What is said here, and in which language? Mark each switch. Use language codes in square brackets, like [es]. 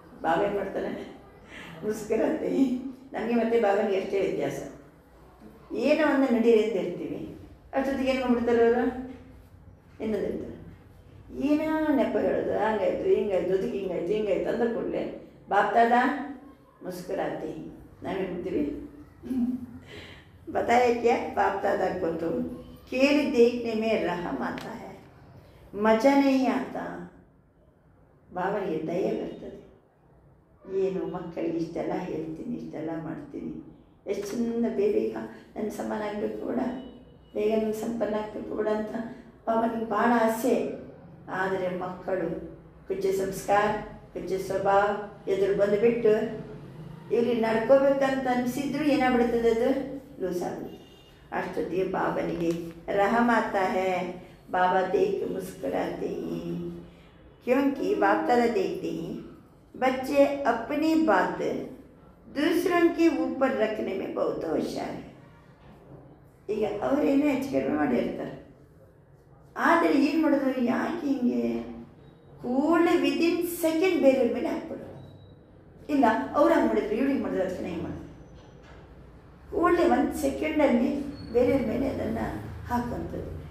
[kn] ಬಾಬಾ ಏನು ಮಾಡ್ತಾನೆ, ಮುಸ್ಕರಾತೆ. ನಮಗೆ ಮತ್ತೆ ಬಾಬನಿಗೆ ಎಷ್ಟೇ ವ್ಯತ್ಯಾಸ. ಏನೋ ಒಂದು ನಡೀರಿ ಅಂತ ಹೇಳ್ತೀವಿ, ಅಷ್ಟೊತ್ತಿಗೆ ಏನು ಮಾಡ್ಬಿಡ್ತಾರೆ ಅವರು, ಇನ್ನೊಂದು ಹೇಳ್ತಾರೆ, ಏನೋ ನೆಪ ಹೇಳೋದು, ಹಂಗಾಯ್ತು ಹಿಂಗಾಯ್ತು ಅದಕ್ಕೆ ಹಿಂಗಾಯ್ತು ಅಂದ್ರೆ ಕೂಡಲೇ ಬಾಪ್ ದಾದಾ ಮುಸ್ಕರಾತೆ. ನಾವೇನು ಮಾಡ್ತೀವಿ, [hi] बताया क्या, बाप दादा को तो खेल देखने में रहम आता है, मज़ा नहीं आता. [kn] ಬಾಬನಿಗೆ ದಯೆ ಬರ್ತದೆ. ಏನು ಮಕ್ಕಳಿಗೆ ಇಷ್ಟೆಲ್ಲ ಹೇಳ್ತೀನಿ, ಇಷ್ಟೆಲ್ಲ ಮಾಡ್ತೀನಿ, ಎಷ್ಟು ಚೆಂದ ಬೇಗ ನನ್ನ ಸಮಾನ ಆಗಬೇಕು ಕೂಡ, ಬೇಗ ನನ್ನ ಸಂಪನ್ನ ಆಗಬೇಕು ಕೂಡ ಅಂತ ಬಾಬನಿಗೆ ಭಾಳ ಆಸೆ. ಆದರೆ ಮಕ್ಕಳು ಕುಚ್ಚ ಸಂಸ್ಕಾರ ಕುಚ್ಚ ಸ್ವಭಾವ ಎದುರು ಬಂದುಬಿಟ್ಟು ಇವ್ರಿಗೆ ನಡ್ಕೋಬೇಕಂತ ಅನಿಸಿದ್ರು ಏನಾಗ್ಬಿಡ್ತದೆ, ಅದು ಲೂಸ್ ಆಗುತ್ತೆ. ಅಷ್ಟೊತ್ತಿಗೆ ಬಾಬನಿಗೆ [hi] रहम आता है. बाबा देख मुस्कुराते हैं, क्योंकि बाप दादा देखते हैं बच्चे अपनी बात दूसरों के ऊपर रखने में बहुत होशियार है. [kn] ಈಗ ಅವರೇನೋ ಹೆಚ್ಚು ಕಡಿಮೆ ಮಾಡಿರ್ತಾರೆ, ಆದರೆ ಏನು ಮಾಡೋದು, ಯಾಕೆ ಹಿಂಗೆ ಕೂಡಲೇ ವಿದಿನ್ ಸೆಕೆಂಡ್ ಬೇರೆಯವ್ರ ಮೇಲೆ ಹಾಕ್ಬಿಡೋದು. ಇಲ್ಲ ಅವ್ರು ಹಂಗೆ ಮಾಡಿದ್ರು, ಇವ್ರಿಗೆ ಮಾಡಿದ್ರು, ಅದಕ್ಕೆ ಹಿಂಗೆ ಮಾಡಿದ್ರು, ಕೂಡಲೇ ಒಂದು ಸೆಕೆಂಡಲ್ಲಿ ಬೇರೆಯವ್ರ ಮೇಲೆ ಅದನ್ನು ಹಾಕುವಂಥದ್ದು.